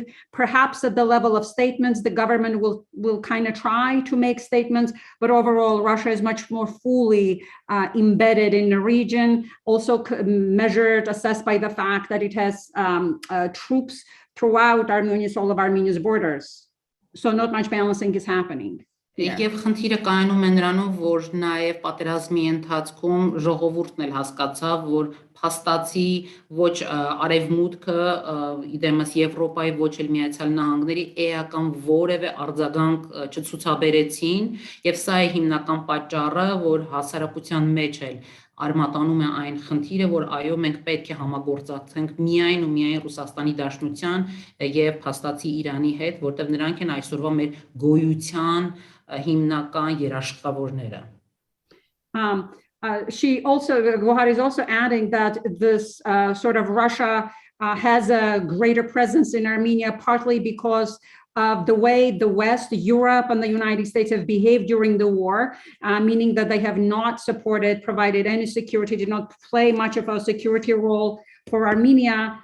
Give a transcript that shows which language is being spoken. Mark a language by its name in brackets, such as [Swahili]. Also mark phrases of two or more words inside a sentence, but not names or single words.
[English] Perhaps at the level of statements, the government will kind of try to make statements, but overall, Russia is much more fully embedded in the region, also assessed by the fact that it has troops throughout all of Armenia's borders. So not much balancing is happening. [Armenian] Եվ խնդիրը կայանում է նրանով, որ նաև պատերազմի ընթացքում ժողովուրդն էլ հասկացավ, որ փաստացի ոչ արևմուտքը, իդեմս Եվրոպայի, ոչ էլ Միացյալ Նահանգների էական որևէ արձագանք չցուցաբերեցին, եւ սա է հիմնական պատճառը, որ հասարակության մեջ էլ արմատանում է այն խնդիրը, որ այո, մենք պետք է համագործակցենք միայն ու միայն Ռուսաստանի Դաշնության եւ փաստացի Իրանի հետ, որտեղ նրանք են այսօրվա մեր գոյության հիմնական երաշխավորները։ [English] Gohar is also adding that this sort of Russia has a greater presence in Armenia, partly because of the way the West, Europe, and the United States have behaved during the war, meaning that they have not provided any security, did not play much of a security role for Armenia.